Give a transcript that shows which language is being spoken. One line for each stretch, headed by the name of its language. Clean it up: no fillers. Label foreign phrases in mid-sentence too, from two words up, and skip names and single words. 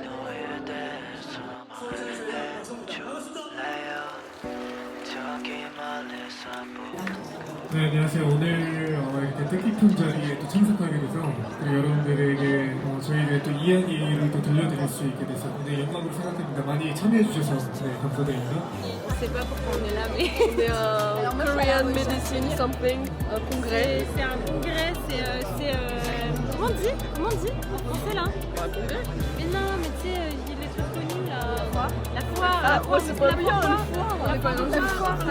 Korean: 저기만 네, 안녕하세요. 오늘 이렇게 뜻깊은 자리에 또 참석하게 돼서 그리고 여러분들에게 저희의 또 이야기를 또 들려드릴 수 있게 돼서 굉장히 영광으로 생각합니다. 많이 참여해 주셔서 네, 감사드립니다.
French: Je sais pas pourquoi on est là, mais On est à Korean Medicine Something, un congrès. c'est un congrès, comment on dit en français là? Un congrès? Mais non, mais tu sais, il y a les trucs connus là. Quoi? La foire. Ah, oh, c'est pas bien, une foire. On est pas dans une foire là.